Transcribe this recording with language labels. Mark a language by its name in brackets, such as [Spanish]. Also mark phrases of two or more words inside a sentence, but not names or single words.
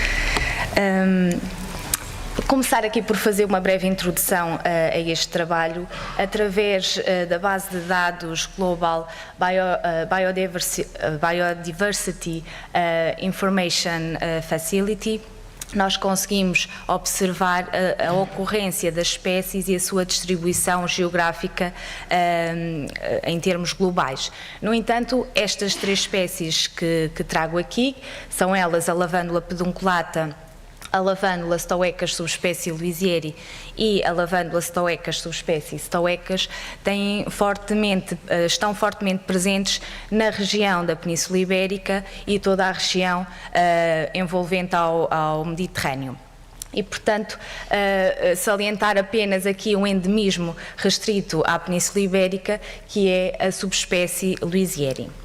[Portuguese] Começar aqui por fazer uma breve introdução a este trabalho através da base de dados Global Biodiversity Information Facility. Nós conseguimos observar a ocorrência das espécies e a sua distribuição geográfica em termos globais. No entanto, estas três espécies que trago aqui, são elas a lavândula pedunculata, a lavândula stoecas subespécie Louisieri e a lavândula stoecas subespécie stoecas estão fortemente presentes na região da Península Ibérica e toda a região envolvente ao Mediterrâneo. E, portanto, salientar apenas aqui um endemismo restrito à Península Ibérica, que é a subespécie Louisieri.